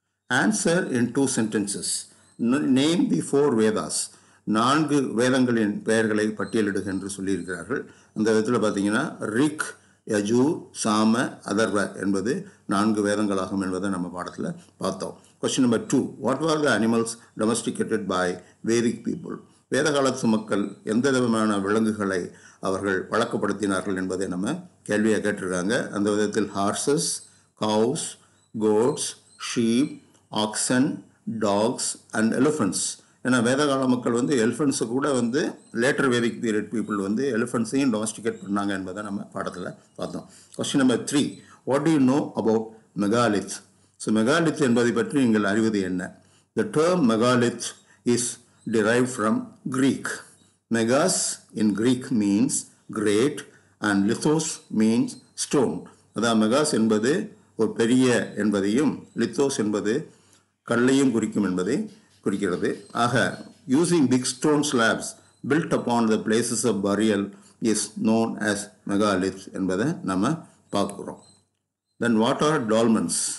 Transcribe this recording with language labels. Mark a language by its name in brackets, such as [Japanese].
[English] Answer in 2 sentences. Name the 4 Vedas. [Tamil] 4 வேதங்களின் பெயர்களை பட்டியலிடுக என்று சொல்லியிருக்கிறார்கள். அந்த விதத்தில் பார்த்தீங்கன்னா ரிக், யஜூர், சாம, அதர்வ என்பது 4 வேதங்களாகும் என்பதை நம்ம பாடத்தில் பார்த்தோம். [English] Question number 2. What were the animals domesticated by Vedic people? [Tamil] வேத காலத்து மக்கள் எந்த விதமான விலங்குகளை அவர்கள் பழக்கப்படுத்தினார்கள் என்பதை நம்ம கேள்வியாக கேட்டிருக்காங்க. [English] அந்த விதத்தில் horses, cows, goats, sheep, oxen, dogs and elephants. [Tamil] ஏன்னா வேதகால மக்கள் வந்து எலிஃபண்ட்ஸை கூட வந்து லேட்டர் வேதிக் பீரியட் பீப்புள் வந்து எலிஃபண்ட்ஸையும் டொமஸ்டிகேட் பண்ணாங்க என்பதை நம்ம பாடத்தில் பார்த்தோம். Question number 3. [English] What do you know about megalith? [Tamil] So megalith என்பதை பற்றி நீங்கள் அறிவது என்ன? [English] The term megalith is derived from Greek. Megas in Greek means great and lithos means stone. [Tamil] அதாவது மெகாஸ் என்பது ஒரு பெரிய என்பதையும் லித்தோஸ் என்பது கல்லையும் குறிக்கும் என்பதை குறிக்கிறது. [English] ஆக using big stone slabs built upon the places of burial is known as megalith என்பதை நம்ம பார்க்கிறோம். Then what are dolmens?